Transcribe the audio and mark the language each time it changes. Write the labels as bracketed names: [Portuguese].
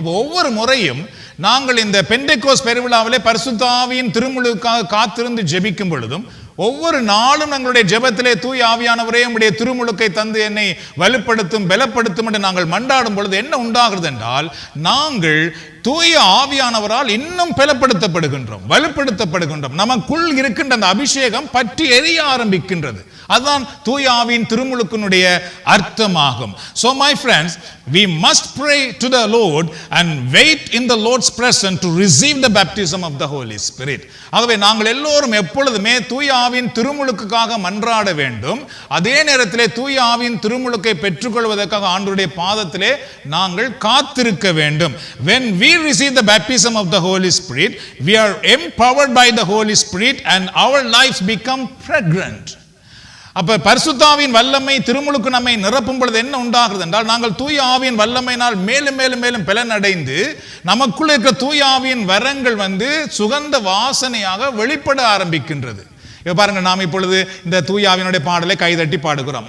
[Tamil] அப்போ ஒவ்வொரு முறையும் நாங்கள் இந்த பெந்தெக்கோஸ்து பெருவிழாவிலே பரிசுத்த ஆவியின் திருமுழுக்காக காத்திருந்து ஜெபிக்கும் பொழுதும், ஒவ்வொரு நாளும் எங்களுடைய ஜெபத்திலே தூய ஆவியானவரே உம்முடைய திருமுழுக்கை தந்து என்னை வலுப்படுத்தும் பலப்படுத்தும் என்று நாங்கள் மன்றாடும் பொழுது என்ன உண்டாகிறது என்றால், நாங்கள் தூய ஆவியானவரால் இன்னும் பலப்படுத்தப்படுகின்றோம், வலுப்படுத்தப்படுகின்றோம். நமக்குள் இருக்கின்ற அந்த அபிஷேகம் பற்றி எரிய ஆரம்பிக்கின்றது. அதுதான் தூய ஆவியின் திருமுழுக்கினுடைய அர்த்தமாகும். [English] So my friends, we must pray to the Lord and wait in the Lord's presence to receive the baptism of the Holy Spirit. [Tamil] ஆகவே நாங்கள் எல்லோரும் எப்பொழுதுமே தூய ஆவியின் திருமுழுக்குக்காக மன்றாட வேண்டும். அதே நேரத்திலே தூய ஆவியின் திருமுழுக்கை பெற்றுக்கொள்வதற்காக ஆண்டவருடைய பாதத்திலே நாங்கள் காத்திருக்க வேண்டும். [English] When we receive the baptism of the Holy Spirit, we are empowered by the Holy Spirit and our lives become fragrant. [Tamil] அப்ப பரிசுத்த ஆவியின் வல்லமை திருமுழுக்கு நம்மை நிரப்பும் பொழுது என்ன உண்டாகிறது என்றால், நாங்கள் தூய ஆவியின் வல்லமையினால் மேலும் மேலும் மேலும் பலன் அடைந்து நமக்குள்ள இருக்கிற தூய ஆவியின் வரங்கள் சுகந்த வாசனையாக வெளிப்பட ஆரம்பிக்கின்றது. இப்ப பாருங்க, நாம் இப்பொழுது இந்த தூய ஆவியினுடைய பாடலை கைதட்டி பாடுகிறோம்.